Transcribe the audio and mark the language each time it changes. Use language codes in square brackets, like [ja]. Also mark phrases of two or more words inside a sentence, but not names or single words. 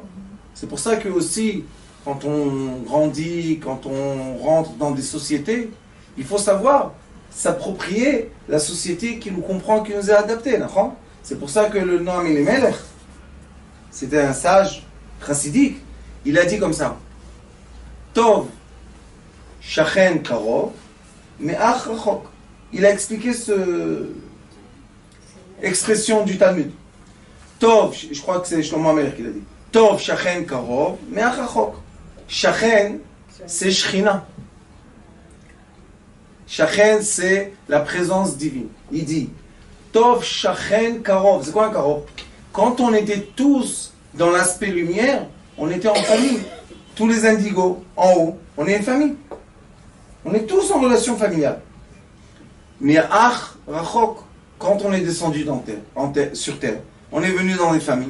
[fr] C'est pour ça que aussi, quand on grandit, quand on rentre dans des sociétés, il faut savoir s'approprier la société qui nous comprend, qui nous est adaptée, d'accord? C'est pour ça que le Noam Elimelech, c'était un sage chassidique, il a dit comme ça: [he] טוב שכן קרוב מאח רחוק. [fr] Il a expliqué cette expression du Talmud. Tov, je crois que c'est Shlomo Amelech qui l'a dit. [he] טוב שכן קרוב מאח רחוק. [fr] Shachen, c'est Shechina. Shachen, c'est la présence divine. Il dit [he] טוב שכן קרוב. [fr] C'est quoi un karov? Quand on était tous dans l'aspect lumière, on était en famille. Tous les indigos, en haut, on est une famille. On est tous en relation familiale. Mais [he] אח רחוק, [fr] quand on est descendu sur terre, on est venu dans des familles.